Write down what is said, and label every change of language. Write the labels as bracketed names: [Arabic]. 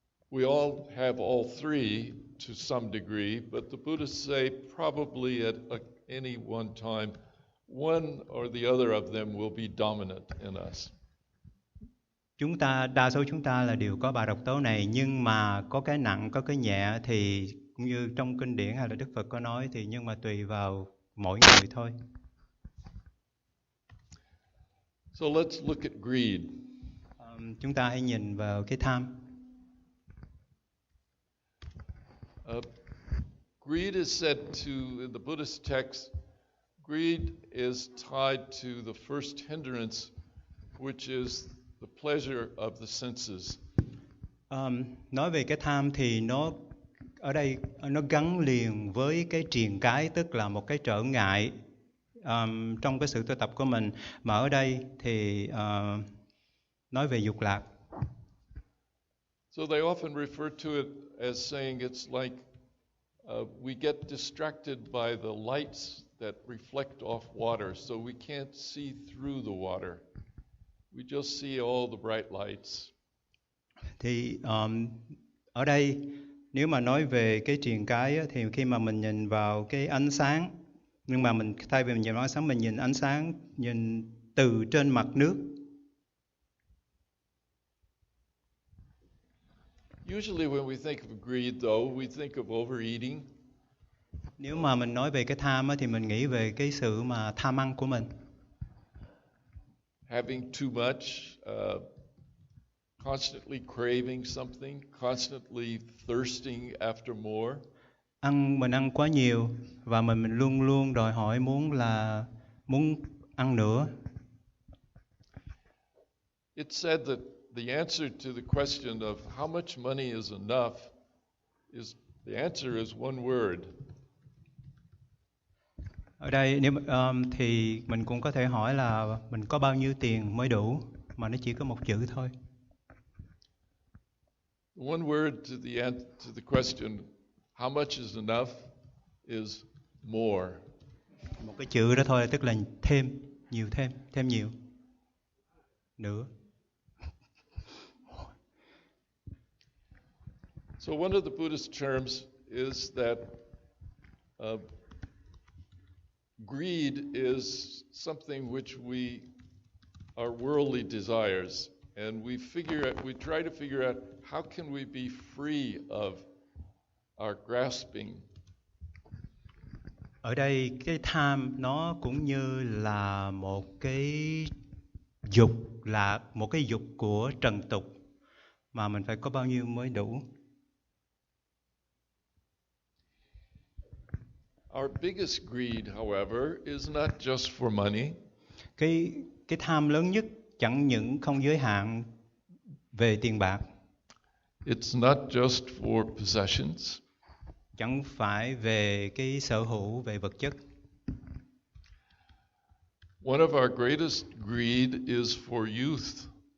[English] We all have all three to some degree, but the Buddhists say probably at any one time, one or the other of them will be dominant in us. [Vietnamese] đa số chúng ta là đều có ba độc tố này, nhưng mà có cái nặng, có cái nhẹ, thì cũng như trong kinh điển hay là Đức Phật có nói, thì nhưng mà tùy vào mỗi người thôi. [English] So let's look at greed. [Vietnamese] Chúng ta hãy nhìn vào cái tham. [English] Greed is said to, in the Buddhist text, greed is tied to the first hindrance, which is the pleasure of the senses. [Vietnamese] Nói về cái tham thì nó ở đây nó gắn liền với cái triền cái, tức là một cái trở ngại trong cái sự tu tập của mình, mà ở đây thì nói về dục lạc. [English] So they often refer to it as saying it's like we get distracted by the lights that reflect off water, so we can't see through the water. We just see all the bright lights. [Vietnamese] Thì ở đây nếu mà nói về cái triền cái thì khi mà mình nhìn vào cái ánh sáng, nhưng mà mình thay vì mình nhìn vào ánh sáng, mình nhìn ánh sáng nhìn từ trên mặt nước. [English] Usually when we think of greed, though, we think of overeating. [Vietnamese] Nếu mà mình nói về cái tham thì mình nghĩ về cái sự mà tham ăn của mình. [English] Having too much, constantly craving something, constantly thirsting after more. [Vietnamese] Mình ăn quá nhiều và mình luôn luôn đòi hỏi muốn ăn nữa. [English] It's said that the answer to the question of how much money is enough is the answer is one word. [Vietnamese] Ở đây thì mình cũng có thể hỏi là mình có bao nhiêu tiền mới đủ, mà nó chỉ có một chữ thôi. [English] One word to the question how much is enough is more. [Vietnamese] Một cái chữ đó thôi, tức là thêm, nhiều thêm nhiều nữa. [English] So one of the Buddhist terms is that greed is something which are worldly desires, and we try to figure out how can we be free of our grasping. [Vietnamese] Ở đây cái tham nó cũng như là một cái dục, là một cái dục của trần tục, mà mình phải có bao nhiêu mới đủ. [English] Our biggest greed, however, is not just for money. [Vietnamese] Cái tham lớn nhất chẳng những không giới hạn về tiền bạc. [English] It's not just for possessions. [Vietnamese] Chẳng phải về cái sở hữu, về vật chất. [English] One of our greatest greed is for youth.